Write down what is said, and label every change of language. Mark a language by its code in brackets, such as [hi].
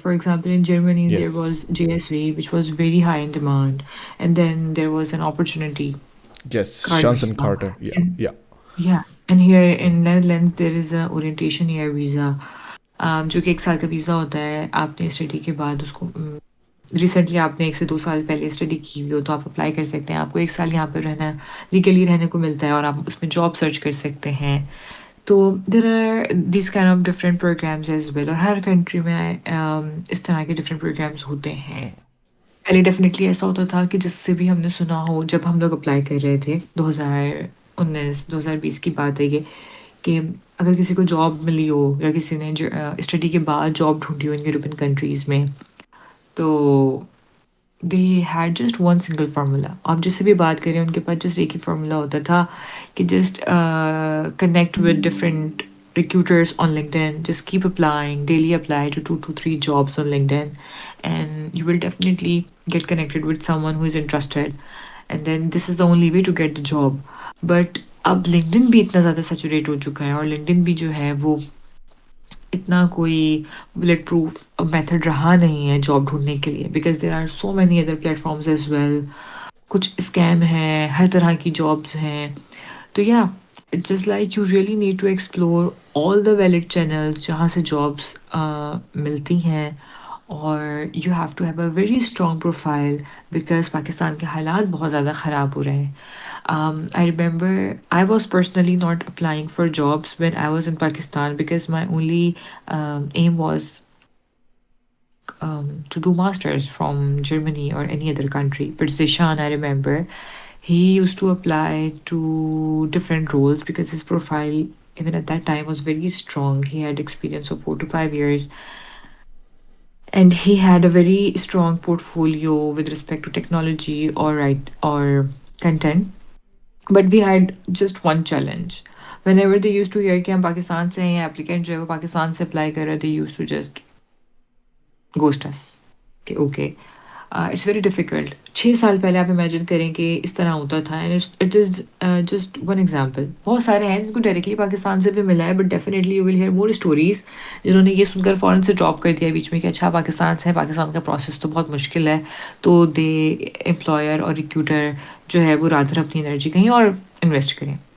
[en] For example, in Germany, there is was JSV, which was very high in demand, and then there was an opportunity is card [de] شانسن [en] visa. کارٹر, یا And یا yeah, and here in Netherlands, there is a orientation year visa, [ur] جو کہ 1 سال کا visa ہوتا ہے. آپ نے اسٹڈی کے بعد اس کو ریسنٹلی آپ نے 1 سے 2 سال پہلے اسٹڈی کی ہوئی ہو تو آپ اپلائی کر سکتے ہیں. آپ کو 1 سال یہاں پہ رہنا, لیگلی رہنے کو ملتا ہے, اور آپ اس میں جاب سرچ کر سکتے ہیں. تو [en] there are these kind of different programmes as well, [ur] اور ہر کنٹری میں اس طرح کے ڈفرینٹ پروگرامز ہوتے ہیں. پہلے ڈیفینیٹلی ایسا ہوتا تھا کہ جس سے بھی ہم نے سنا ہو, جب ہم لوگ اپلائی کر رہے تھے 2019-2020 کی بات ہے یہ, کہ اگر کسی کو جاب ملی ہو یا کسی نے اسٹڈی کے بعد job Dhondy ہو in European countries میں, تو [en] They had just one single formula. [ur] آپ جس سے بھی بات کریں ان کے پاس جسٹ ایک ہی فارمولا ہوتا تھا کہ [en] Just connect with different recruiters on LinkedIn, just keep applying, daily apply to 2 to 3 jobs on LinkedIn, and you will definitely get connected with someone who is interested, and then this is the only way to get the job. [ur] But اب LinkedIn بھی اتنا زیادہ saturate ہو چکا ہے, اور LinkedIn بھی جو ہے وہ اتنا کوئی بلٹ پروف میتھڈ رہا نہیں ہے جاب ڈھونڈنے کے لیے, [en] Because there are so many other platforms as well. [ur] کچھ اسکیم ہیں, ہر طرح کی جابس ہیں. تو یا it's just like [en] you really need to explore all the valid channels [ur] جہاں سے جابس ملتی ہیں, اور [en] you have to have a very strong profile, [ur] because Pakistan کے حالات بہت زیادہ خراب ہو رہے ہیں. [en] I remember I was personally not applying for jobs when I was in Pakistan, because my only aim was to do masters from Germany or any other country. But Zishan, I remember, he used to apply to different roles because his profile, even at that time, was very strong. He had experience of 4 to 5 years, and he had a very strong portfolio with respect to technology or content. But we had just one challenge. Whenever they used to hear [ur] کہ ہم پاکستان سے ہیں, [en] applicant [ur] جو ہے وہ پاکستان سے apply کر رہے, [en] they used to just ghost us. [ur] کہ اوکے, [en] It's very difficult. [ur] 6 سال پہلے آپ امیجن کریں کہ اس طرح ہوتا تھا, and [en] It is just one example. [ur] بہت سارے ہیں جن کو ڈائریکٹلی پاکستان سے بھی ملا ہے, but definitely [en] you will hear more stories [ur] جنہوں نے یہ سن کر فوراً سے ڈراپ کر دیا بیچ میں کہ اچھا پاکستان سے ہے, پاکستان کا پروسیس تو بہت مشکل ہے, تو دے امپلائر اور ریکروٹر جو ہے وہ رادر اپنی انرجی کہیں اور انویسٹ کریں.